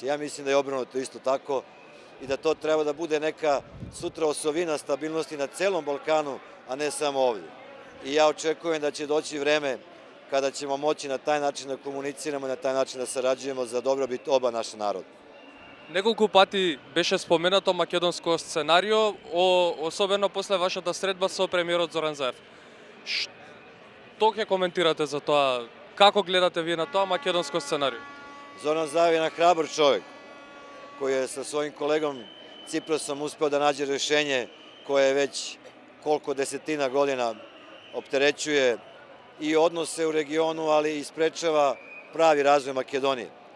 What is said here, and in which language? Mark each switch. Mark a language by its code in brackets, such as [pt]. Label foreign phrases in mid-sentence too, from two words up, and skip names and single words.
[sr] Ja mislim da je obrnuto isto tako i da to treba da bude neka sutra osovina stabilnosti na celom Balkanu, a ne samo ovdje. I ja očekujem da će doći vreme kada ćemo moći na taj način da komuniciramo i na taj način da sarađujemo za dobrobit oba naša naroda. [mk] Неколку пати беше споменато македонско сценарио, особено после вашата средба со премиерот Зоран Заев. Што ќе коментирате за тоа? Како гледате вие на тоа македонско сценарио? [sr] Zoran Zaev je jedan hrabar čovjek koji je sa svojim kolegom Ciprasom uspeo da nađe rešenje koje već koliko desetina godina opterećuje i odnose u regionu, ali i sprečava pravi razvoj Makedonije.